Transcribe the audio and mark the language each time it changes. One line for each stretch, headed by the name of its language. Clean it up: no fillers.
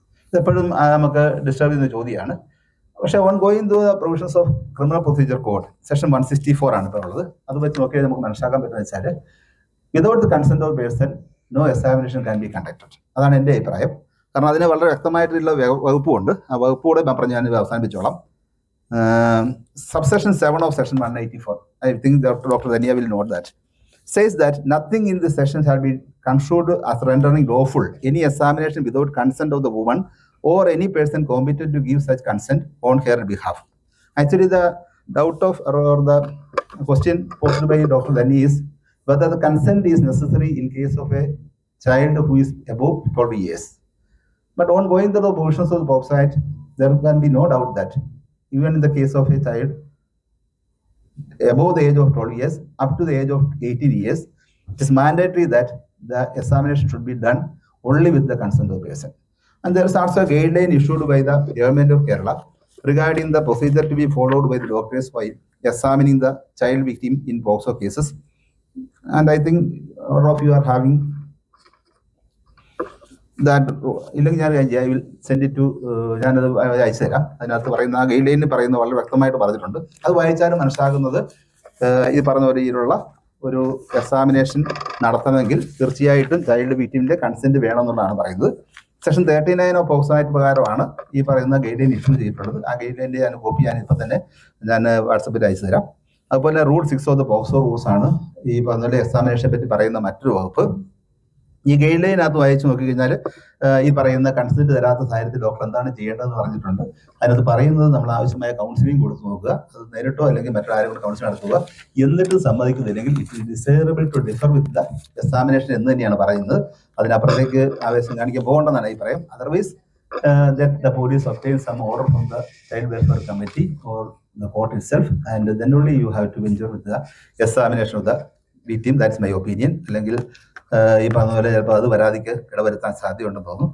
Malayalam: ഇതെപ്പോഴും നമുക്ക് ഡിസ്റ്റർബ് ചെയ്യുന്ന ചോദ്യമാണ്. പക്ഷേ
English: on going to the provisions of
Malayalam: criminal procedure code section 164 ആണ് ഇപ്പോൾ ഉള്ളത്. അത് വെച്ച് നോക്കിയാൽ നമുക്ക് മനസ്സിലാക്കാൻ പറ്റുന്നത് വെച്ചാൽ
English: Without the consent of person no examination can be conducted.
Malayalam: അതാണ് എൻ്റെ അഭിപ്രായം. കാരണം അതിന് വളരെ വ്യക്തമായിട്ടുള്ള വകുപ്പുണ്ട്. ആ വകുപ്പോടെ പറഞ്ഞ് ഞാൻ അവസാനിപ്പിച്ചോളാം.
English: Subsection 7 of section 184, I think Dr. Dhania will note that, says that nothing in this section shall be construed as rendering lawful any examination without consent of the woman or any person competent to give such consent on her behalf. Actually, the doubt of or the question posed by Dr. Dhania is whether the consent is necessary in case of a child who is above 12 years. But on going to the provisions of the POCSO Act, there can be no doubt that even in the case of a child above the age of 12 years up to the age of 18 years, it is mandatory that the examination should be done only with the consent of the person. And there is also a guideline issued by the Government of Kerala regarding the procedure to be followed by the doctors while examining the child victim in POCSO cases. And I think all of you are having that.
Malayalam: ഇല്ലെങ്കിൽ
English: I will send it to
Malayalam: ഞാനത് അയച്ചു തരാം. അതിനകത്ത് പറയുന്ന ആ guide ലൈനിൽ പറയുന്ന വളരെ വ്യക്തമായിട്ട് പറഞ്ഞിട്ടുണ്ട്. അത് വായിച്ചാലും മനസ്സിലാകുന്നത് ഈ പറഞ്ഞ രീതിയിലുള്ള ഒരു എക്സാമിനേഷൻ നടത്തണമെങ്കിൽ തീർച്ചയായിട്ടും ചൈൽഡ് വിക്ടിമിന്റെ കൺസെന്റ് വേണമെന്നുള്ളതാണ് പറയുന്നത്. സെക്ഷൻ 39 ഓഫ് പോക്സോ ആക്ട് പ്രകാരമാണ് ഈ പറയുന്ന ഗൈഡ് ലൈൻ ഇഷ്യൂ ചെയ്തിട്ടുള്ളത്. ആ ഗൈഡ് ലൈൻ്റെ ഞാൻ കോപ്പി ഇപ്പം തന്നെ ഞാൻ വാട്സപ്പിൽ അയച്ചു തരാം. അതുപോലെ rule 6 of the POCSO rules ആണ് ഈ പറഞ്ഞ എക്സാമിനേഷനെ പറ്റി പറയുന്ന മറ്റൊരു വകുപ്പ്. ഈ ഗൈഡ് ലൈനകത്ത് വായിച്ചു നോക്കിക്കഴിഞ്ഞാൽ ഈ പറയുന്ന കൺസെന്റ് തരാത്ത സാഹചര്യത്തിൽ ഡോക്ടർ എന്താണ് ചെയ്യേണ്ടതെന്ന് പറഞ്ഞിട്ടുണ്ട്. അതിനകത്ത് പറയുന്നത് നമ്മൾ ആവശ്യമായ കൗൺസിലിംഗ് കൊടുത്തു നോക്കുക, അത് നേരിട്ടോ അല്ലെങ്കിൽ മറ്റാരും കൂടെ കൗൺസിലിംഗ് നടത്തുക. എന്നിട്ട് സമ്മതിക്കുന്നില്ലെങ്കിൽ
English: it is desirable to defer with the examination
Malayalam: എന്ന് തന്നെയാണ് പറയുന്നത്. അതിനപ്പുറത്തേക്ക് ആവേശം കാണിക്കാൻ പോകേണ്ടെന്നാണ് ഈ പറയും.
English: Otherwise the police obtains some order from the child welfare committee or the court itself, and then only you have to venture with the examination of the victim. That's my opinion.
Malayalam: അല്ലെങ്കിൽ ഈ പറഞ്ഞ പോലെ ചിലപ്പോൾ അത് പരാതിക്ക് ഇടവരുത്താൻ സാധ്യതയുണ്ടെന്ന് തോന്നുന്നു.